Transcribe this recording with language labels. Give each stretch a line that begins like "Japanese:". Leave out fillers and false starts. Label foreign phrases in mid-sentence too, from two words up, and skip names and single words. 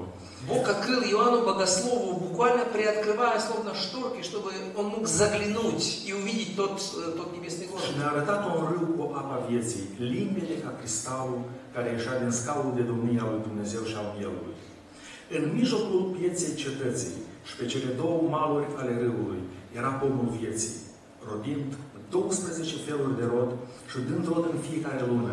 Russian: Бог открыл Иоанну Богослову, буквально приоткрывая словно шторки, чтобы он мог заглянуть и увидеть тот небесный
Romanian: Și
Russian: город.
Romanian: ne-a arătat un râu cu apa vieții, limpede ca cristalul care ieșea din scaunul de domnie al lui Dumnezeu și al Mielului. În mijlocul pieței cetății și pe cele două maluri ale râului era pomul vieții, rodind 12 feluri de rod și dând rod în fiecare lună.